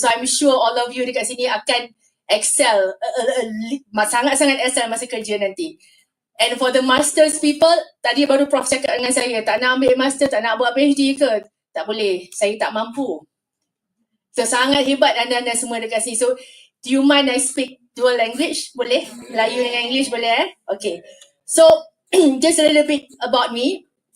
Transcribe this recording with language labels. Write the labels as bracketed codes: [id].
[en] So I'm sure all of you [ms] dekat sini akan excel, sangat-sangat excel masa kerja nanti. [en] And for the masters people, [ms] tadi baru Prof cakap dengan saya, tak nak ambil master, tak nak buat PhD ke? Tak boleh, saya tak mampu. So sangat hebat anda semua dekat sini. [en] So do you mind I speak dual language? [ms] Boleh? Melayu dengan English boleh Okay. [en] So just a little bit about me.